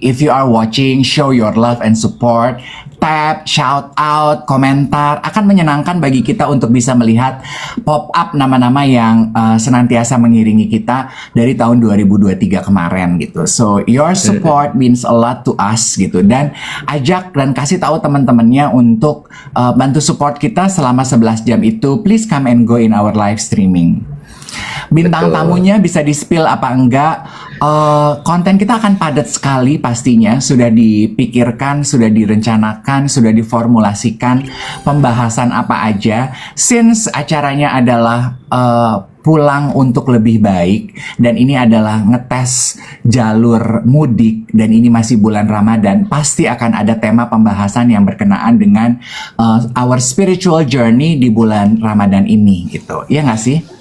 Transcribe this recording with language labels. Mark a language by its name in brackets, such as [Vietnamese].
[English] If you are watching, show your love and support, tap, shout out, [Indonesian] komentar. Akan menyenangkan bagi kita untuk bisa melihat pop up nama-nama yang senantiasa mengiringi kita dari tahun 2023 kemarin gitu. [English] So your support means a lot to us [Indonesian] gitu. Dan ajak dan kasih tahu teman-temannya untuk bantu support kita selama 11 jam itu. [English] Please come and go in our live streaming. [Indonesian] Bintang tamunya bisa di-spill apa enggak, konten kita akan padat sekali pastinya. Sudah dipikirkan, sudah direncanakan, sudah diformulasikan pembahasan apa aja. Since acaranya adalah pulang untuk lebih baik, dan ini adalah ngetes jalur mudik, dan ini masih bulan Ramadan, pasti akan ada tema pembahasan yang berkenaan dengan [English] our spiritual journey [Indonesian] di bulan Ramadan ini gitu. Iya nggak sih?